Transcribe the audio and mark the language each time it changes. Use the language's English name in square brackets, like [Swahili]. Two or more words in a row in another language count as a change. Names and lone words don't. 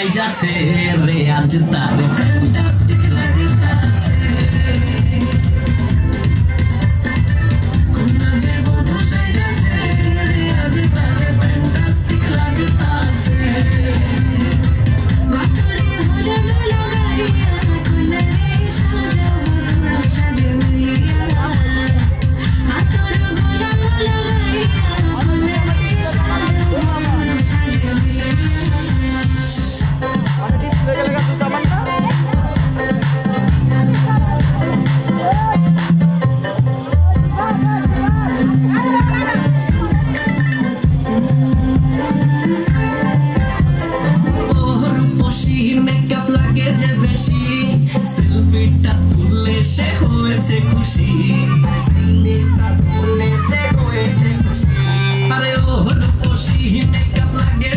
[Bangla] যাচ্ছে রে আজ তার ফ্যান্টাস্টিক লাগতাছে কন্যা যে বধূ সাজাছে রে আজ তার ফ্যান্টাস্টিক লাগতাছে বাতরে হলো লাগাইয়া কন্যা রে সাজাবো সাজে মিলিয়া আতর গোলা লাগাইয়া কন্যা রে সাজাবো সাজে মিলিয়া [Malay] Ada di sebelah tu sama tak? [Bangla] মেকআপ লাগে যে বেশি সেলফিটা তুললে সে হয়েছে খুশি আরে ও রূপসী মেকআপ লাগে